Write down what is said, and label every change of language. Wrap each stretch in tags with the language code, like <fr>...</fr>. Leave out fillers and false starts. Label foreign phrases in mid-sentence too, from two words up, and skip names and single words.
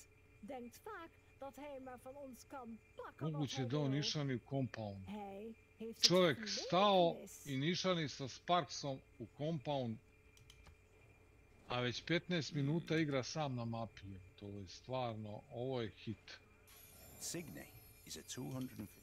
<nl>denkt vaak dat hij maar van ons kan pakken.</nl> <hr>Moguće da on nišani u compound. Čovjek stao i nišani sa Sparksom u compound, a već 15 minuta igra sam na mapi. To je stvarno, ovo je hit.</hr> <en>Signe is a 250.</en>